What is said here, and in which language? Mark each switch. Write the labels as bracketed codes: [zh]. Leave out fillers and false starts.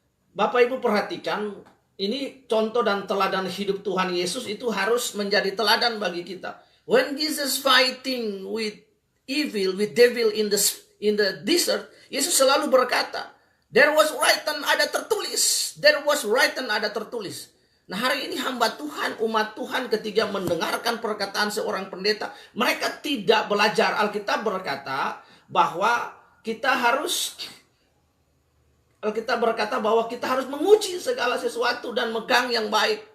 [id] Bapak Ibu perhatikan, ini contoh dan teladan hidup Tuhan Yesus itu harus menjadi teladan bagi kita. [en] When Jesus fighting with evil, with devil in the desert, [id] Yesus selalu berkata, [en] there was written, [id] ada tertulis. [en] There was written, [id] ada tertulis. Nah, hari ini hamba Tuhan, umat Tuhan ketika mendengarkan perkataan seorang pendeta, mereka tidak belajar. Alkitab berkata bahwa kita harus Alkitab berkata bahwa kita harus menguji segala sesuatu dan megang yang baik.